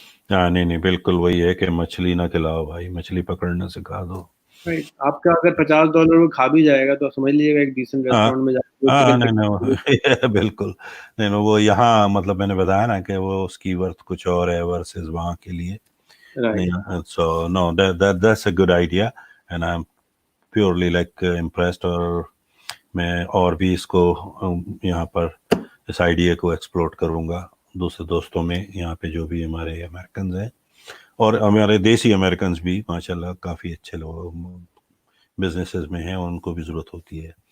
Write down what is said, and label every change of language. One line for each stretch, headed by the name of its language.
Urdu: ہاں نہیں نہیں, بالکل وہی ہے کہ مچھلی نہ کھلاؤ بھائی, مچھلی پکڑنا سکھا دو. آپ کا اگر $50 میں کھا بھی جائے گا تو سمجھ لیجیے گا ایک ڈیسنٹ ریسٹورینٹ میں جا کے نہیں بالکل نہیں, وہ یہاں مطلب میں نے بتایا نا کہ وہ اس کی ورتھ کچھ اور ہے ورسز وہاں کے لیے.
English: So no, that's a good idea and I'm purely like impressed.
Urdu: اور میں اور بھی اس کو یہاں پر اس آئیڈیا کو ایکسپلور کروں گا دوسرے دوستوں میں یہاں پہ جو بھی ہمارے امریکنز ہیں اور ہمارے دیسی امریکنز بھی ماشاءاللہ کافی اچھے لوگ بزنسز میں ہیں, ان کو بھی ضرورت ہوتی ہے.